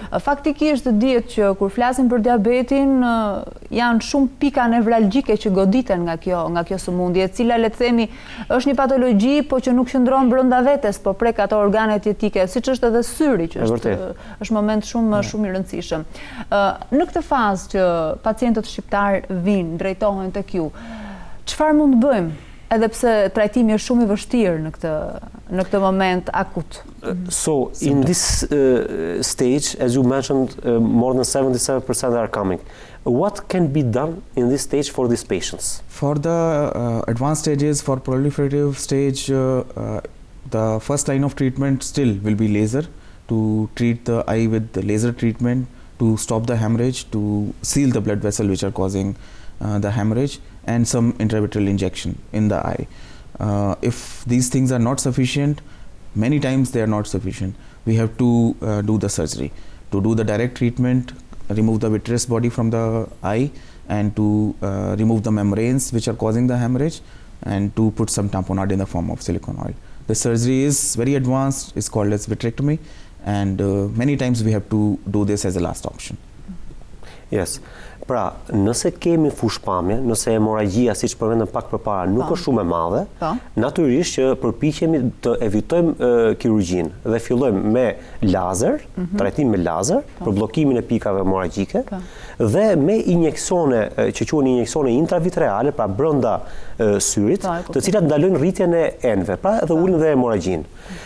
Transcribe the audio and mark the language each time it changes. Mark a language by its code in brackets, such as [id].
[sq] Faktikisht dihet që kur flasim për diabetin janë shumë pika nevralgjike që goditen nga kjo sëmundje, e cila le të themi është një patologji po që nuk qëndron brenda vetes, po prek ato organet jetike, siç është edhe syri, që është moment shumë i rëndësishëm. Në këtë fazë që pacientët shqiptar vinë, drejtohen tek ju, çfarë mund të bëjmë? Edhe pse trajtimi është shumë i vështirë në këtë moment akut. [en] So, in this stage, as you mentioned, more than 77% are coming. What can be done in this stage for these patients? For the advanced stages, for proliferative stage, the first line of treatment still will be laser, to treat the eye with the laser treatment, to stop the hemorrhage, to seal the blood vessel which are causing the hemorrhage, and some intravitreal injection in the eye. If these things are not sufficient, many times they are not sufficient, we have to do the surgery, to do the direct treatment, remove the vitreous body from the eye, and to remove the membranes which are causing the hemorrhage, and to put some tamponade in the form of silicone oil. The surgery is very advanced, it's called as vitrectomy, and many times we have to do this as a last option. Yes. [sq] Pra, nëse kemi fushpamje, nëse hemoragjia, siç përmendëm pak përpara, nuk është shumë e madhe, natyrisht që përpiqemi të evitojmë kirurgjinë dhe fillojmë me lazer, trajtim me lazer për bllokimin e pikave hemoragjike dhe me injeksione që quhen injeksione intravitreale, pra brenda syrit, të cilat ndalojnë rritjen e enëve, pra edhe ulin dhe hemoragjinë.